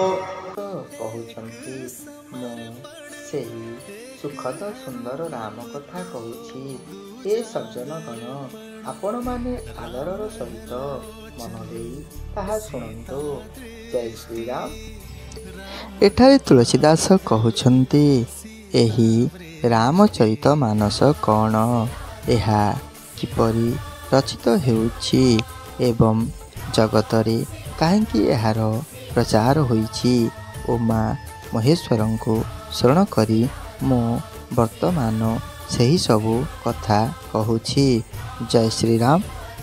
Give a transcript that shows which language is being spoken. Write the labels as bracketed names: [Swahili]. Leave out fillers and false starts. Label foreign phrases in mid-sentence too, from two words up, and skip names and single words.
[Odia] କହୁଛନ୍ତି ମୁଁ ସେହି ସୁଖଦ ସୁନ୍ଦର ରାମ କଥା କହୁଛି। ହେ ସଜ୍ଜନ ଗଣ ଆପଣ ମାନେ ଆଦରର ସହିତ ମନ ଦେଇ ତାହା ଶୁଣନ୍ତୁ। ଜୟ ଶ୍ରୀ ରାମ। ଏଠାରେ ତୁଳସୀଦାସ କହୁଛନ୍ତି ଏହି ରାମଚରିତ ମାନସ କୌନ, ଏହା କିପରି ରଚିତ ହୋଇଛି ଏବଂ ଜଗତରେ କାହିଁକି ଏହାର ପ୍ରଚାର ହୋଇଛି। ଉମା ମହେଶ୍ୱରଙ୍କୁ ସ୍ମରଣ କରି ମୁଁ ବର୍ତ୍ତମାନ ସେହି ସବୁ କଥା କହୁଛି। ଜୟ ଶ୍ରୀ ରାମ।